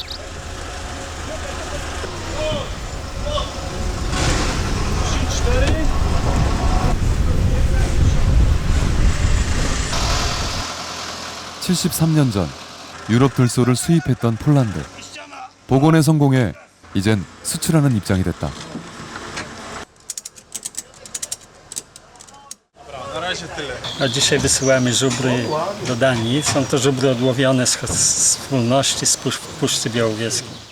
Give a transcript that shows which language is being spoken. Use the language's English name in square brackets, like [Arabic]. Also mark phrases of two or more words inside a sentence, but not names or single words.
[Korean] (73년) 전 유럽 들소를 수입했던 폴란드. 복원에 성공해 이젠 수출하는 입장이 됐다. [Polish] A dzisiaj wysyłamy żubry do Danii. Są to żubry odłowione z wspólności z Puszczy Białowieskiej.